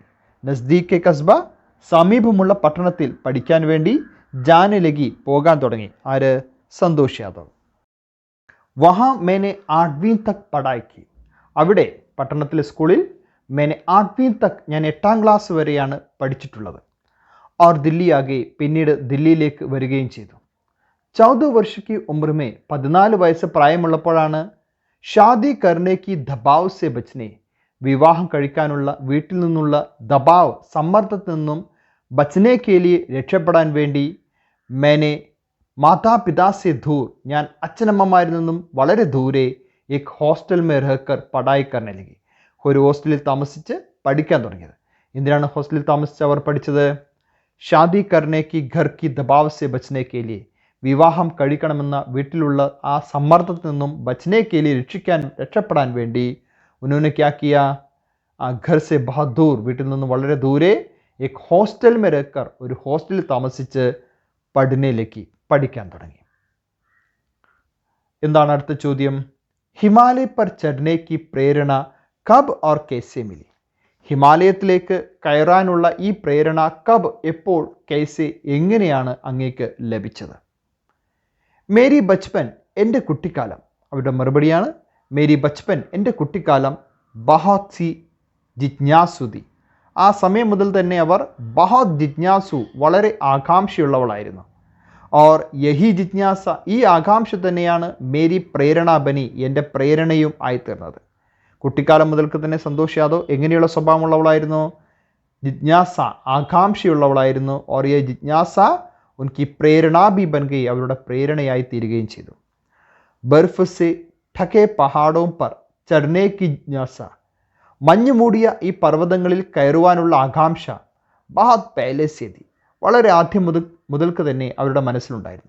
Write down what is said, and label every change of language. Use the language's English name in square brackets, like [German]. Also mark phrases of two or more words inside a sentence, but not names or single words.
[Hindi] नज़दीक के कस्बा, [Malayalam] സമീപമുള്ള പട്ടണത്തിൽ പഠിക്കാൻ വേണ്ടി, [Hindi] जाने लगी, [Malayalam] പോകാൻ തുടങ്ങി. ആര്? സന്തോഷ് യാദവ്. [Hindi] वहाँ मैंने 8वीं तक पढ़ाई की, [Malayalam] അവിടെ പട്ടണത്തിലെ സ്കൂളിൽ, [Hindi] मैंने 8वीं तक, [Malayalam] ഞാൻ 8ാം ക്ലാസ് വരെയാണ് പഠിച്ചിട്ടുള്ളത്. [Hindi] और दिल्ली आके, [Malayalam] പിന്നീട് ദില്ലിയിലേക്ക് വരികയും ചെയ്തു. [Hindi] 14 वर्ष की उम्र में, [Malayalam] 14 വയസ്സ് പ്രായമുള്ളപ്പോഴാണ്, [Hindi] शादी करने की दबाव से बचने, [Malayalam] വിവാഹം കഴിക്കാനുള്ള വീട്ടിൽ നിന്നുള്ള ദബാവ്, സമ്മർദ്ദത്തിൽ നിന്നും, [Hindi] बचने के लिए, [Malayalam] രക്ഷപ്പെടാൻ വേണ്ടി, [Hindi] मैंने मातापिता से दूर, [Malayalam] ഞാൻ അച്ഛനമ്മമാരിൽ നിന്നും വളരെ ദൂരെ, [Hindi] एक हॉस्टल में रहकर पढ़ाई करने लगी, [Malayalam] ഒരു ഹോസ്റ്റലിൽ താമസിച്ച് പഠിക്കാൻ തുടങ്ങിയത്. എന്തിനാണ് ഹോസ്റ്റലിൽ താമസിച്ച് അവർ പഠിച്ചത്? [Hindi] शादी करने की घर की दबाव से बचने के लिए, [Malayalam] വിവാഹം കഴിക്കണമെന്ന വീട്ടിലുള്ള ആ സമ്മർദ്ദത്തിൽ നിന്നും [Hindi] बचने के लिए, [Malayalam] രക്ഷപ്പെടാൻ വേണ്ടി, [Hindi] उन्होंने क्या किया, [Malayalam] ആ [Hindi] घर से बहुत दूर, [Malayalam] വീട്ടിൽ നിന്നും വളരെ ദൂരെ, [Hindi] एक हॉस्टल में रहकर, [Malayalam] ഒരു ഹോസ്റ്റലിൽ താമസിച്ച്, പഠനയിലേക്ക്, പഠിക്കാൻ തുടങ്ങി. എന്താണ് അടുത്ത ചോദ്യം? [Hindi] हिमालय पर चढ़ने की प्रेरणा कब और कैसे मिली, [Malayalam] ഹിമാലയത്തിലേക്ക് കയറാനുള്ള ഈ പ്രേരണ കബ്, എപ്പോൾ, കൈസെ, എങ്ങനെയാണ് അങ്ങേക്ക് ലഭിച്ചത്? [Hindi] मेरी बचपन, [Malayalam] എൻ്റെ കുട്ടിക്കാലം. അവരുടെ മറുപടിയാണ്, [Hindi] मेरी बचपन, [Malayalam] എൻ്റെ കുട്ടിക്കാലം, [Hindi] बहुत सी जिज्ञासु थी, [Malayalam] ആ സമയം മുതൽ തന്നെ അവർ [Hindi] बहुत जिज्ञासु, [Malayalam] വളരെ ആകാംക്ഷയുള്ളവളായിരുന്നു. [Hindi] और यही जिज्ञासा, [Malayalam] ഈ ആകാംക്ഷ തന്നെയാണ് [Hindi] मेरी प्रेरणा बनी, [Malayalam] എൻ്റെ പ്രേരണയും ആയിത്തീർന്നത്. കുട്ടിക്കാലം മുതൽക്ക് തന്നെ സന്തോഷ് യാദവ് എങ്ങനെയുള്ള സ്വഭാവമുള്ളവളായിരുന്നു? ജിജ്ഞാസ, ആകാംക്ഷയുള്ളവളായിരുന്നു. [Hindi] और ये जिज्ञासा उनकी प्रेरणा भी बन गई, [Malayalam] അവരുടെ പ്രേരണയായി തീരുകയും ചെയ്തു. [Hindi] बर्फ से ढके पहाड़ों पर चढ़ने की जिज्ञासा, [Malayalam] മഞ്ഞു മൂടിയ ഈ പർവ്വതങ്ങളിൽ കയറുവാനുള്ള ആകാംക്ഷ, [Hindi] बहुत पहले से थी, [Malayalam] വളരെ ആദ്യം മുതൽക്ക് തന്നെ അവരുടെ മനസ്സിലുണ്ടായിരുന്നു.